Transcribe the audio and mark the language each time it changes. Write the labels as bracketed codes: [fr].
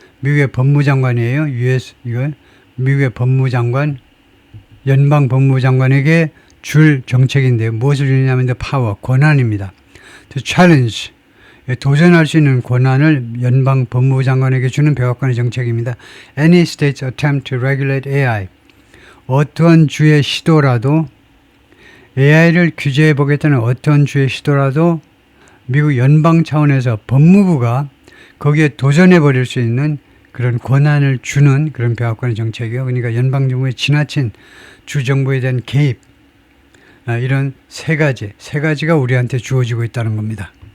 [ko] 미국의 법무장관이에요. 미국의 법무장관, 연방 법무장관에게 줄 정책인데요. 무엇을 주냐면 [en] the power, [ko] 권한입니다. [en] To challenge, [ko] 도전할 수 있는 권한을 연방 법무장관에게 주는 백악관의 정책입니다. [en] Any state's attempt to regulate AI. [ko] 어떠한 주의 시도라도 AI를 규제해 보겠다는 어떤 주의 시도라도 미국 연방 차원에서 법무부가 거기에 도전해 버릴 수 있는 그런 권한을 주는 그런 백악관의 정책이요. 그러니까 연방정부의 지나친 주정부에 대한 개입, 이런 세 가지가 우리한테 주어지고 있다는 겁니다.